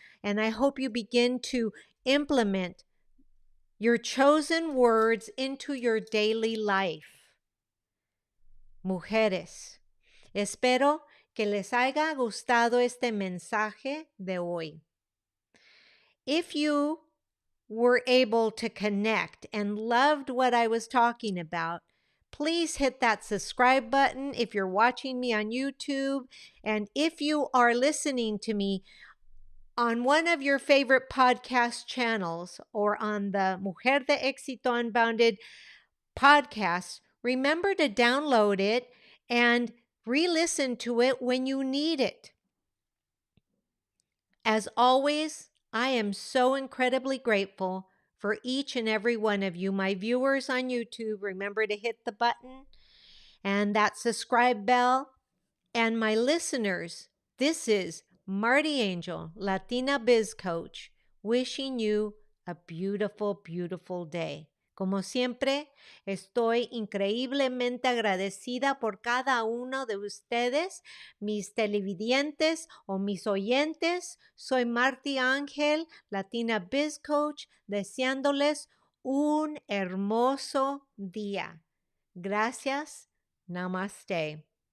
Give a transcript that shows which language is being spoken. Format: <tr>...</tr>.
<en>And I hope you begin to implement your chosen words into your daily life.</en> <es>Mujeres, espero que les haya gustado este mensaje de hoy.</es> <en>If you were able to connect and loved what I was talking about, please hit that subscribe button if you're watching me on YouTube. And if you are listening to me on one of your favorite podcast channels or on the Mujer de Éxito Unbounded podcast, remember to download it and re-listen to it when you need it. As always, I am so incredibly grateful for each and every one of you. My viewers on YouTube, remember to hit the button and that subscribe bell. And my listeners, this is Marty Angel, Latina Biz Coach, wishing you a beautiful, beautiful day.</en> <es>Como siempre, estoy increíblemente agradecida por cada uno de ustedes, mis televidentes o mis oyentes. Soy Marty Ángel, Latina Biz Coach, deseándoles un hermoso día. Gracias. Namaste.</es>